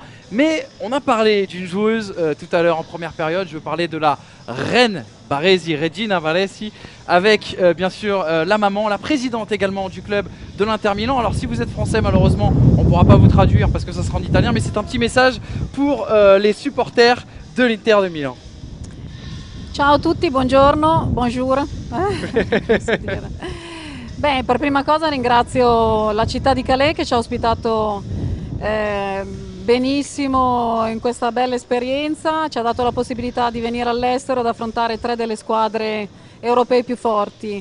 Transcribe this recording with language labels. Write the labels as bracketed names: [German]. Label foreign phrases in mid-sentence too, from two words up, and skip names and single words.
[French] Mais on a parlé d'une joueuse tout à l'heure en première période, je veux parler de la reine Baresi, Regina Baresi, avec bien sûr la maman, la présidente également du club de l'Inter Milan. Alors si vous êtes français, malheureusement, on ne pourra pas vous traduire parce que ça sera en italien, mais c'est un petit message pour les supporters de l'Inter de Milan. [Italian] Ciao a tutti, buongiorno, bonjour. Beh, per prima cosa ringrazio la città di Calais che ci ha ospitato benissimo in questa bella esperienza, ci ha dato la possibilità di venire all'estero ad affrontare 3 delle squadre europee più forti.